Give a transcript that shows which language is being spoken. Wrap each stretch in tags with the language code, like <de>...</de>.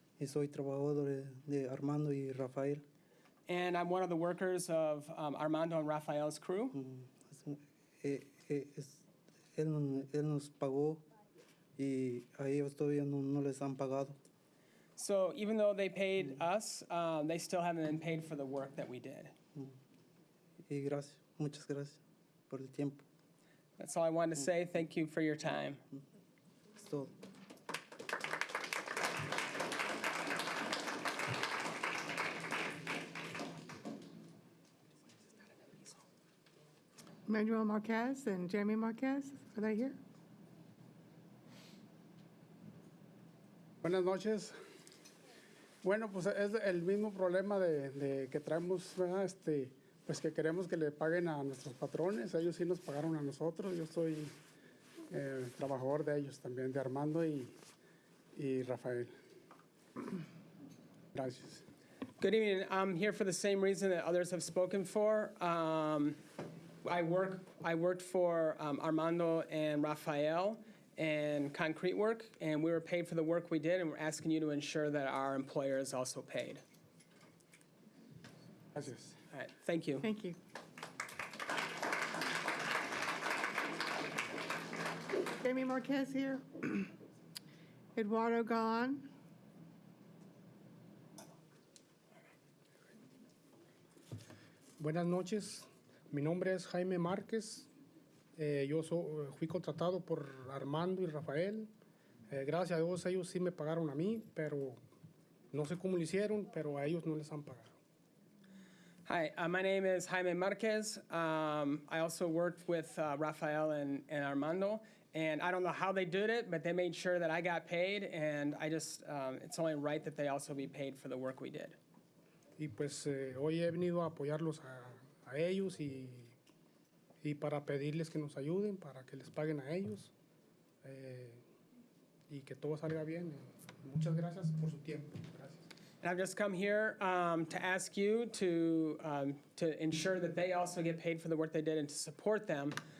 <es>y soy trabajador de Armando y Rafael.</es> <en>and I'm one of the workers of Armando and Rafael's crew.</en> <es>Él nos pagó y a ellos todavía no les han pagado.</es> <en>So even though they paid us, they still haven't been paid for the work that we did.</en> <es>Y gracias, muchas gracias por el tiempo.</es> <en>That's all I wanted to say. Thank you for your time.</en> <es>Es todo.</es> <en>Manuel Marquez and Jaime Marquez, are they here?</en> <es>Buenas noches. Bueno, pues es el mismo problema de que traemos, ¿verdad? Pues que queremos que le paguen a nuestros patrones. Ellos sí nos pagaron a nosotros. Yo soy trabajador de ellos también, de Armando y Rafael. Gracias.</es> <en>Good evening. I'm here for the same reason that others have spoken for. I worked for Armando and Rafael and concrete work, and we were paid for the work we did, and we're asking you to ensure that our employer is also paid.</en> <es>Gracias.</es> <en>All right, thank you. Thank you. Jaime Marquez here. Eduardo Galan.</en> <es>Buenas noches, mi nombre es Jaime Márquez. Yo fui contratado por Armando y Rafael. Gracias a Dios ellos sí me pagaron a mí, pero no sé cómo lo hicieron, pero a ellos no les han pagado.</es> <en>Hi, my name is Jaime Marquez. I also worked with Rafael and Armando, and I don't know how they did it, but they made sure that I got paid, and I just, it's only right that they also be paid for the work we did.</en> <es>Y pues hoy he venido a apoyarlos a ellos y para pedirles que nos ayuden, para que les paguen a ellos y que todo salga bien. Muchas gracias por su tiempo. Gracias.</es> <en>And I've just come here to ask you to ensure that they also get paid for the work they did and to support them.</en>